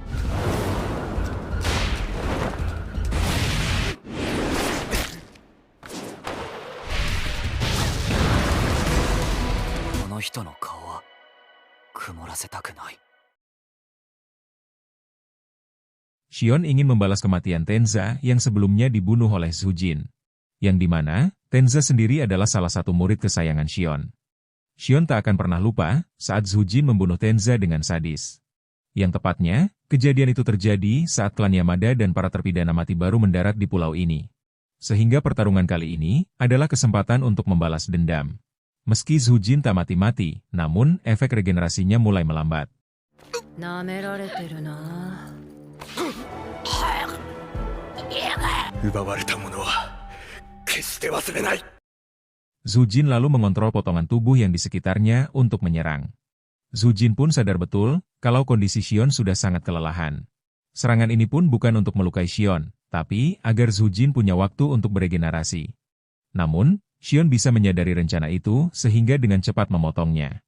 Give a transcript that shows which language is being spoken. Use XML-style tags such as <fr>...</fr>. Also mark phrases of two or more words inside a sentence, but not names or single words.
<ja>この人の顔は曇らせたくない。</ja> <id>Shion ingin membalas kematian Tenza yang sebelumnya dibunuh oleh Zujin. Yang dimana, Tenza sendiri adalah salah satu murid kesayangan Shion. Shion tak akan pernah lupa saat Zujin membunuh Tenza dengan sadis. Yang tepatnya, kejadian itu terjadi saat klan Yamada dan para terpidana mati baru mendarat di pulau ini. Sehingga pertarungan kali ini adalah kesempatan untuk membalas dendam. Meski Zujin tak mati-mati, namun efek regenerasinya mulai melambat.</id> <ja>奪われたものは決して忘れない。</ja> <id>Zujin lalu mengontrol potongan tubuh yang di sekitarnya untuk menyerang. Zujin pun sadar betul kalau kondisi Shion sudah sangat kelelahan. Serangan ini pun bukan untuk melukai Shion, tapi agar Zujin punya waktu untuk beregenerasi. Namun, Shion bisa menyadari rencana itu sehingga dengan cepat memotongnya.</id>